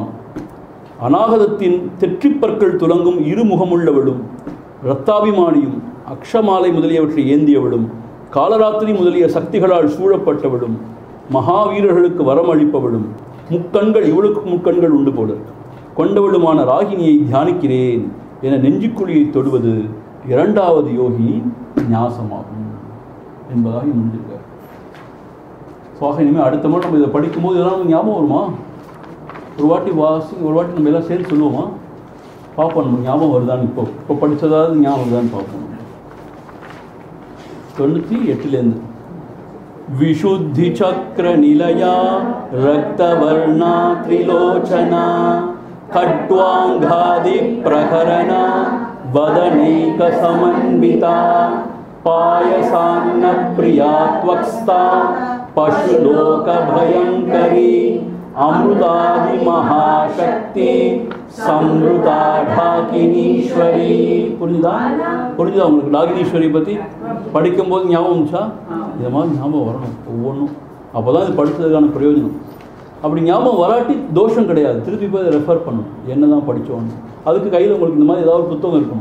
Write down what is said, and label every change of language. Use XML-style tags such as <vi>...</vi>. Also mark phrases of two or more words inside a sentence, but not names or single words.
<ta>அநாகதத்தின் தெற்றிப்பற்கள் துலங்கும் இருமுகமுள்ளவளும், இரத்தாபிமானியும், அக்ஷமாலை முதலியவற்றை ஏந்தியவளும், காலராத்திரி முதலிய சக்திகளால் சூழப்பட்டவளும், மகாவீரர்களுக்கு வரம் அளிப்பவளும், முக்கண்கள், இவளுக்கு முக்கண்கள் உண்டு போல கொண்டவளுமான ராகினியை தியானிக்கிறேன் என நெஞ்சுக்குழியை தொடுவது இரண்டாவது யோகி ஞாசமாகும் என்பதாக முடிஞ்சிருக்கார். ஸோ ஆக இனிமேல் அடுத்த முறை நம்ம இதை படிக்கும்போது இதெல்லாம் ஞாபகம் வருமா? ஒரு வாட்டி நம்ம எல்லாம் சேர்த்து சொல்லுவோமா? பார்ப்போம் நம்ம ஞாபகம் வருதான்னு. இப்போ படித்ததாவது ஞாபகம் வருதான்னு பார்ப்போம்.</ta> <sa>98 विशुद्धि चक्र निलया रक्तवर्णा त्रिलोचना खट्वांगादि प्रकरणा वदनैक समन्विता पायसान्न प्रिया त्वक्स्ता पशुलोक भयंकरी अमृतादि महाशक्ति समृता டாகினீஸ்வரி.</sa> <ta>புரிஞ்சுதா உங்களுக்கு? டாகினீஸ்வரி பற்றி படிக்கும்போது ஞாபகம் இருந்துச்சா? இதை மாதிரி ஞாபகம் வரணும் ஒவ்வொன்றும். அப்போ தான் இது படித்ததுக்கான பிரயோஜனம். அப்படி ஞாபகம் வராட்டி தோஷம் கிடையாது, திருப்பி போய் ரெஃபர் பண்ணணும். என்ன தான் படித்தோன்னு அதுக்கு கையில் உங்களுக்கு இந்த மாதிரி ஏதாவது ஒரு புத்தகம் இருக்கணும்.</ta>